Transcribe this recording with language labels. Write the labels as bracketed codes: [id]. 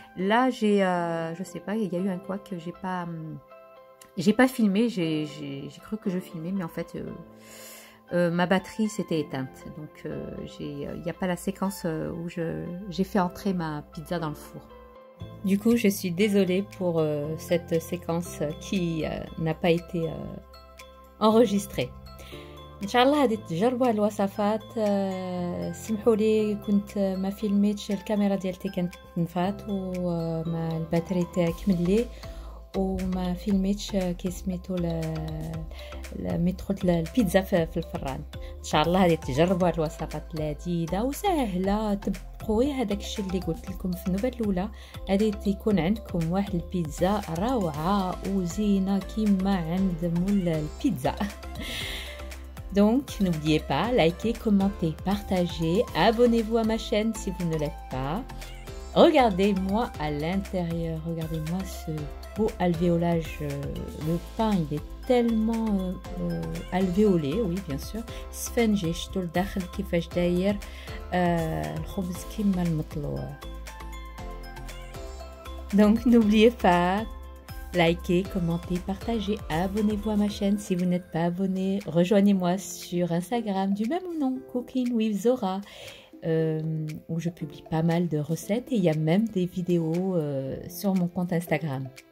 [fr] Là, je sais pas, il y a eu un couac que j'ai pas filmé, j'ai cru que je filmais, mais en fait, ma batterie s'était éteinte. Donc, il n'y a pas la séquence où j'ai fait entrer ma pizza dans le four. Du coup, je suis désolée pour cette séquence qui n'a pas été enregistrée. [ar] ان شاء الله غادي تجربوا هاد الوصفات. سمحوا لي كنت ما فيلميتش، الكاميرا ديالتي كانت تنفات وما الباتري تاعي كمل وما فيلميتش كي سميتو ميترو البيتزا في الفران. ان شاء الله غادي تجربوا هاد الوصفات لذيذه وسهله. طبقوا هذاك الشيء اللي قلت لكم في النوبه الاولى، غادي تكون عندكم واحد البيتزا روعه وزينه كيما عند مول البيتزا. [fr] Donc, n'oubliez pas, likez, commentez, partagez, abonnez-vous à ma chaîne si vous ne l'êtes pas. Regardez-moi à l'intérieur, regardez-moi ce beau alvéolage. Le pain, il est tellement alvéolé, oui, bien sûr. [ar] سفنجي شفتوا الداخل كيفاش داير الخبز كيما المطلوع. [fr] Donc, n'oubliez pas, likez, commentez, partagez, abonnez-vous à ma chaîne si vous n'êtes pas abonné. Rejoignez-moi sur Instagram du même nom, Cooking with Zora, où je publie pas mal de recettes et il y a même des vidéos sur mon compte Instagram.